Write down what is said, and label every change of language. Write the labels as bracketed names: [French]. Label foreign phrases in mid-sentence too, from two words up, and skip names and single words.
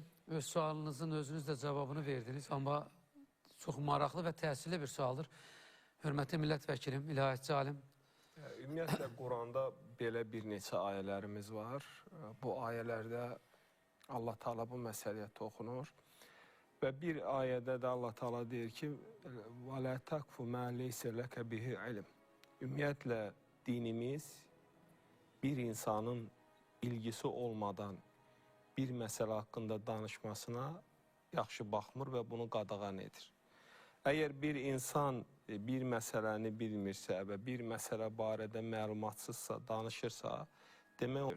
[Azerbaijani] Öz sualınızın özünüz də cavabını verdiniz. Amma çox maraqlı və təsirli bir sualdır. Hörmətli millət vəkilim, ilahiyatçı alim Ümumiyyətlə Quranda belə bir neçə ayələrimiz var. Bu ayələrdə Allah Taala bu məsələyə toxunur. Və bir ayədə də Allah Taala deyir ki: [Arabic] "ولا تقف ما ليس لك به علم." [Azerbaijani] Ümumiyyətlə dinimiz bir insanın bilgisi olmadan bir məsələ haqqında danışmasına yaxşı baxmır və bunu qadağan edir. Əgər bir insan bir məsələni bilmirsə və bir məsələ barədə məlumatsızsa, danışırsa, demək olur.